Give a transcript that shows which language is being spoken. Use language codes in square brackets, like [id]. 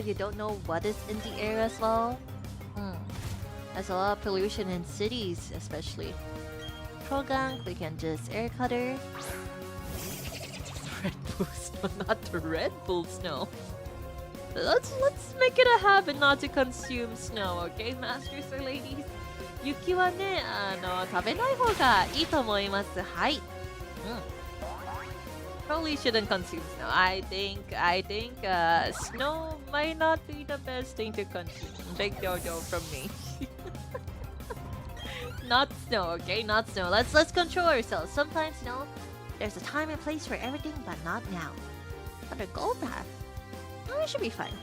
[en] You don't know what is in the air as well. There's a lot of pollution in cities, especially. Progunk, we can just air cutter. Red Bull snow, not the Red Bull snow. Let's make it a habit not to consume snow, okay, masters or ladies? [ja] 雪はね、食べない方がいいと思います。はい。 [en] Probably shouldn't consume snow. I think snow might not be the best thing to consume. Big no-no from me. Not snow, okay? Not snow. Let's control ourselves. Sometimes, there's a time and place for everything, but not now. Another gold path. Oh, it should be fine.